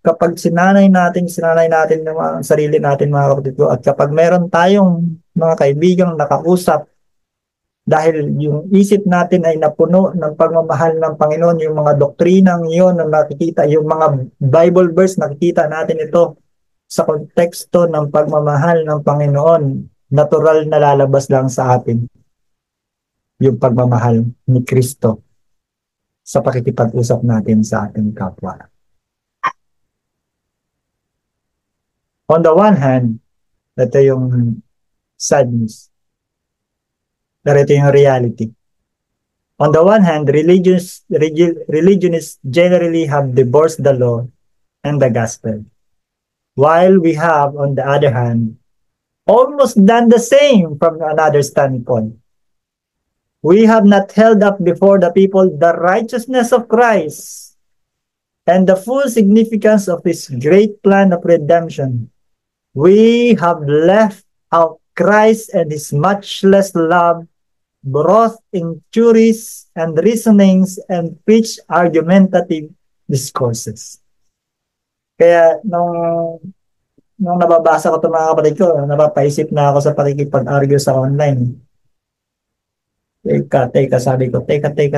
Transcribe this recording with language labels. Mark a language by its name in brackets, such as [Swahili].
[Filipino] Kapag sinanay natin yung mga sarili natin, mga kapatid ko, at kapag meron tayong mga kaibigang nakausap, dahil yung isip natin ay napuno ng pagmamahal ng Panginoon, yung mga doktrinang yun na nakikita, yung mga Bible verse, nakikita natin ito sa konteksto ng pagmamahal ng Panginoon, natural na lalabas lang sa atin yung pagmamahal ni Kristo sa pakikipag-usap natin sa ating kapwa. [English] On the one hand, [Filipino] ito yung sad news. Pero ito yung reality. [English] On the one hand, religionists generally have divorced the law and the gospel. While we have, on the other hand, almost done the same from another standpoint. We have not held up before the people the righteousness of Christ and the full significance of His great plan of redemption. We have left out Christ and His much less love, brought in theories and reasonings, and preached argumentative discourses. [Filipino] Kaya nung nababasa ko ito, mga kapatid ko, napapaisip na ako sa pakikipag-argue sa online. Teka, sabi ko, teka.